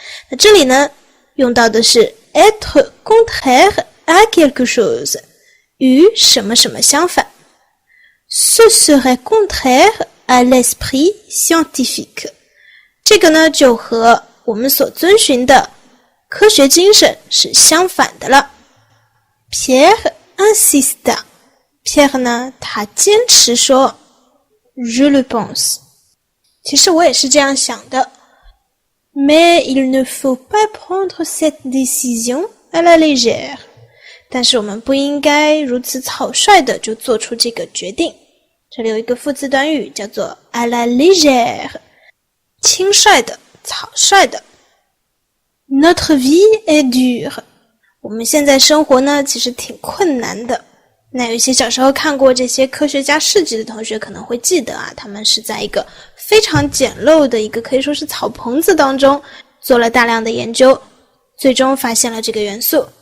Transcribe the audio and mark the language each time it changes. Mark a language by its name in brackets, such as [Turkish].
[Chinese] 那这里呢用到的是 [French] être contraire à quelque chose， [Chinese] 与什么什么相反。 [French] ce serait contraire à l'esprit scientifique， [Chinese] 这个呢就和我们所遵循的科学精神是相反的了。 [French] Pierre insista， [Chinese] Pierre 呢他坚持说 [French] Je le pense， [Chinese] 其实我也是这样想的， [French] Mais il ne faut pas prendre cette décision à la légère， [Chinese] 但是我们不应该如此草率的就做出这个决定。这里有一个副词短语叫做 à la légère， 轻率的，草率的。 [French] Notre vie est dure， [Chinese] 我们现在生活呢其实挺困难的。那有一些小时候看过这些科学家事迹的同学可能会记得啊，他们是在一个非常简陋的一个可以说是草棚子当中做了大量的研究，最终发现了这个元素。